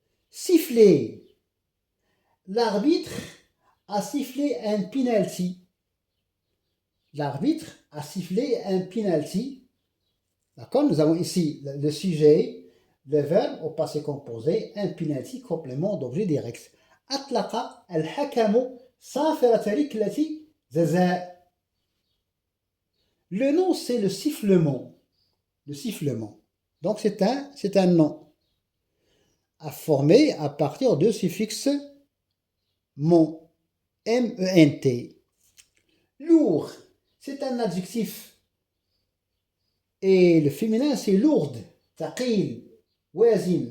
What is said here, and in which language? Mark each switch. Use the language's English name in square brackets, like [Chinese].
[French] Siffler. L'arbitre a sifflé un penalty. L'arbitre a sifflé un penalty. D'accord? Nous avons ici le sujet, le verbe au passé composé, un penalty, complément d'objet direct. [Arabic] أطلق الحكم صافرة ركلة جزاء. [French] Le nom, c'est le sifflement. Le sifflement. Donc, c'est un nom à former à partir de suffixe ment, M-E-N-T. Lourd, c'est un adjectif. Et le féminin, c'est lourde, taqil, wazin.